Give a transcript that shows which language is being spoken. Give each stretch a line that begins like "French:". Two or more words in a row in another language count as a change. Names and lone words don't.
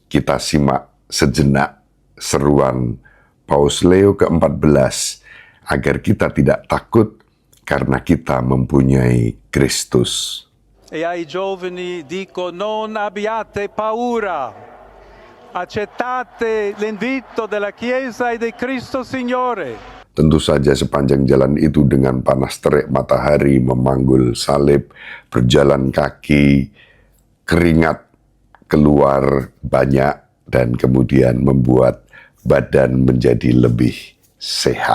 Indonesian: kita simak sejenak seruan Paus Leo ke-14 agar kita tidak takut karena kita mempunyai Kristus.
Italian: E ai giovani dico: non abbiate paura, accettate l'invito della Chiesa e di Cristo Signore.
Indonesian: Tentu saja sepanjang jalan itu dengan panas terik matahari memanggul salib, berjalan kaki, keringat keluar banyak dan kemudian membuat badan menjadi lebih sehat.